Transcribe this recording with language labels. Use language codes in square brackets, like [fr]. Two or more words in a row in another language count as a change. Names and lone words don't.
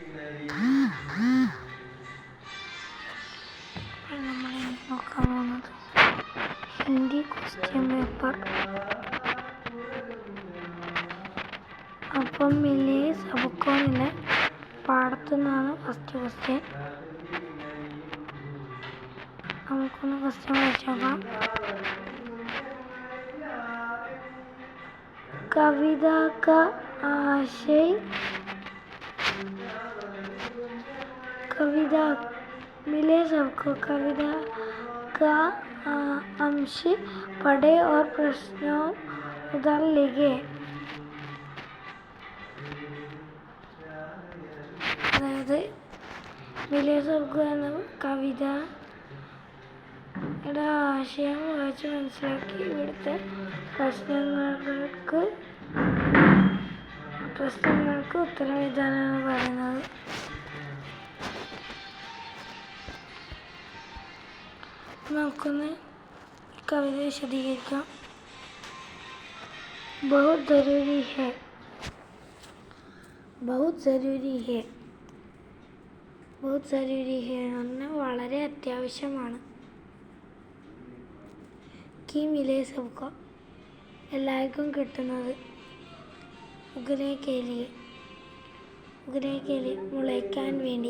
[ml] നമ്മൾ നോക്കാൻ പോകുന്നത് ഹിന്ദി ക്വസ്റ്റ്യൻ പേപ്പർ. അപ്പം മിലേ സബ്കോണിലെ പാടത്തു നിന്നാണ് ഫസ്റ്റ് ക്വസ്റ്റ്യൻ. നമുക്കൊന്ന് ക്വസ്റ്റ്യൻ വായിച്ചു നോക്കാം. [hi] कविता का आशय कविता मिले सबको. कविता का अंश पढ़े और प्रश्नों उत्तर लिखे. [ml] അതായത് മിലേ സബ്കോ എന്ന കവിതയുടെ ആശയം വായിച്ച് മനസ്സിലാക്കി ഇവിടുത്തെ പ്രശ്നങ്ങൾക്ക് ഉത്തരം എഴുതാനാണ് പറയുന്നത്. നമുക്കൊന്ന് കവിത വിശദീകരിക്കാം. [hi] बहुत ज़रूरी है [ml] എന്ന് പറഞ്ഞാൽ വളരെ അത്യാവശ്യമാണ്. [hi] कि मिले सबको [ml] എല്ലാവർക്കും കിട്ടുന്നത്. [hi] उगने केलिए [ml] മുളയ്ക്കാൻ വേണ്ടി.